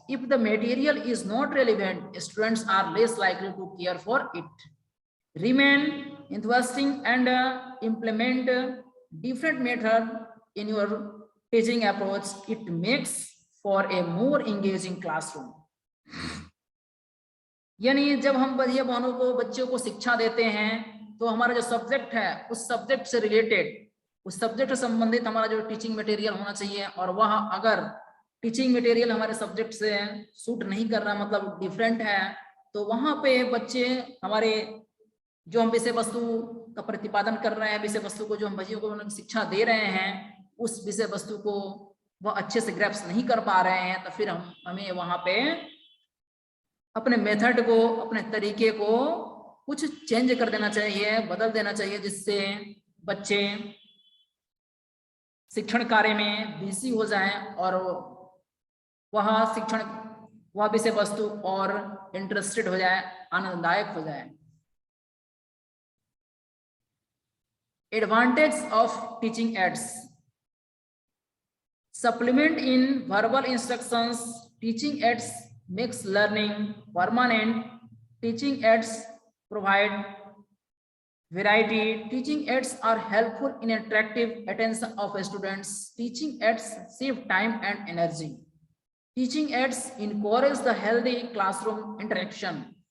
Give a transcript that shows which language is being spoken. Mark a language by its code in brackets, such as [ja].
[en] If the material is not relevant, students are less likely to care for it. Remain interesting and implement different method in your teaching approach. It makes for a more engaging classroom. [hi] यानी जब हम बच्चों को शिक्षा देते हैं तो हमारा जो सब्जेक्ट है उस सब्जेक्ट से रिलेटेड, उस सब्जेक्ट से संबंधित हमारा जो टीचिंग मटेरियल होना चाहिए, और वह अगर टीचिंग मटेरियल हमारे सब्जेक्ट से सूट नहीं कर रहा, मतलब डिफरेंट है, तो वहां पे बच्चे हमारे जो हम विषय वस्तु का प्रतिपादन कर रहे हैं, विषय वस्तु को जो हम बच्चों को शिक्षा दे रहे हैं, उस विषय वस्तु को वह अच्छे से ग्रैप्स नहीं कर पा रहे हैं, तो फिर हमें वहां पे अपने मेथड को, अपने तरीके को कुछ चेंज कर देना चाहिए, बदल देना चाहिए, जिससे बच्चे शिक्षण कार्य में बिजी हो जाएं और वह विषय वस्तु और इंटरेस्टेड हो जाए, आनंददायक हो जाए। [en] Advantage of teaching aids. Supplement in verbal instructions. Teaching aids makes learning permanent. Teaching aids provide variety. Teaching aids are helpful in attractive attention of students. Teaching aids save time and energy. Teaching aids encourage the healthy classroom interaction.